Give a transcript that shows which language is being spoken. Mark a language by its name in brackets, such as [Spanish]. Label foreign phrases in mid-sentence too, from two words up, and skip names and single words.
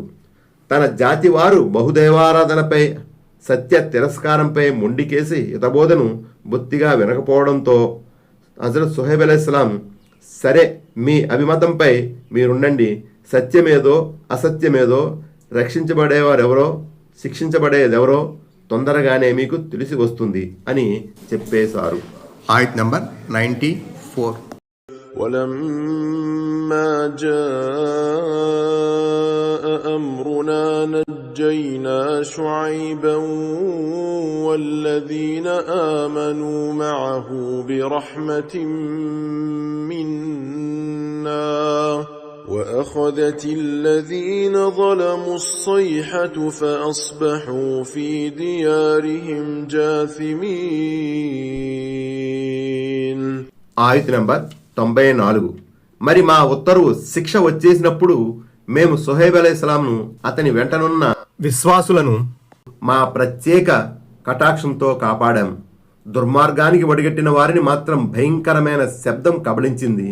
[Telugu] తన జాతి వారు బహుదైవారాధనపై సత్య తిరస్కారంపై మొండికేసి హితబోధను బొత్తిగా వినకపోవడంతో హజరత్ సుహైబ్ అలైహిస్సలాం, సరే మీ అభిమతంపై మీరుండండి, సత్యమేదో అసత్యమేదో, రక్షించబడేవారెవరో శిక్షించబడేదెవరో తొందరగానే మీకు తెలిసి వస్తుంది అని చెప్పేశారు. ఆయత్ నంబర్ 94. [Arabic] ولما جاء أمرنا نجينا شعيبا والذين آمنوا معه برحمة منا وأخذت الذين ظلموا الصيحة فأصبحوا في ديارهم جاثمين. [Telugu] ఆయత్ నంబర్ 94. మరి మా ఉత్తర్వు శిక్ష వచ్చేసినప్పుడు మేము సుహైబ్ అలైహిస్సలాంను అతని వెంటనున్న విశ్వాసులను మా ప్రత్యేక కటాక్షంతో కాపాడాం. దుర్మార్గానికి వడిగట్టిన వారిని మాత్రం భయంకరమైన శబ్దం కబళించింది.